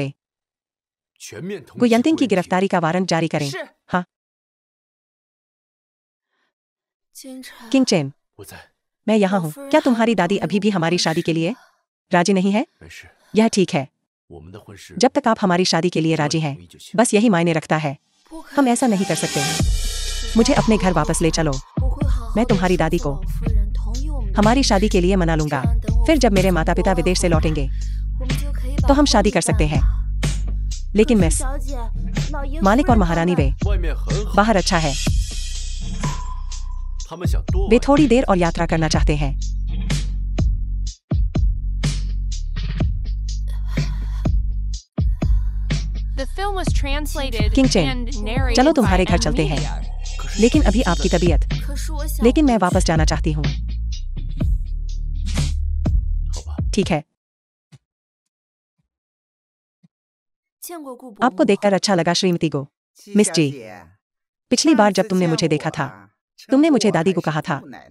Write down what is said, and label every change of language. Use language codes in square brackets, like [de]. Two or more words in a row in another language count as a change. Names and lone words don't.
[zh] 全面通缉 [hi] गुयंतिंग की [zh] 贵人 [hi] गिरफ्तारी का वारंट जारी करें। हाँ। किंग चेन, [zh] 我在， [hi] मैं यहाँ हूँ। क्या तुम्हारी दादी अभी भी हमारी शादी के लिए राजी नहीं है? [zh] 没事。 [hi] यह ठीक है। [zh] 我们的婚事 [hi] जब तक आप हमारी शादी के लिए राजी हैं, [zh] 同意就行。 [hi] बस यही मायने रखता है। हम ऐसा नहीं कर सकते। मुझे अपने घर वापस ले चलो। मैं तुम्हारी दादी को हमारी शादी के लिए मना लूंगा। फिर जब मेरे माता पिता विदेश से लौटेंगे तो हम शादी कर सकते हैं। लेकिन मिस, मालिक और महारानी वे [zh] 外面很好， [hi] बाहर अच्छा है। [zh] 他们想多 [hi] वे [zh] 玩。 [hi] थोड़ी देर और यात्रा करना चाहते हैं। [en] The film was translated King Chen, and narrated [hi] चलो [en] by [hi] तुम्हारे घर [en] M [hi] चलते हैं। [en] Media. [hi] लेकिन अभी आपकी तबीयत, लेकिन मैं वापस जाना चाहती हूँ। [zh] 好吧， [hi] ठीक है। आपको देखकर अच्छा लगा श्रीमती गो। मिस जी, पिछली बार जब तुमने मुझे देखा था, तुमने मुझे दादी को कहा था।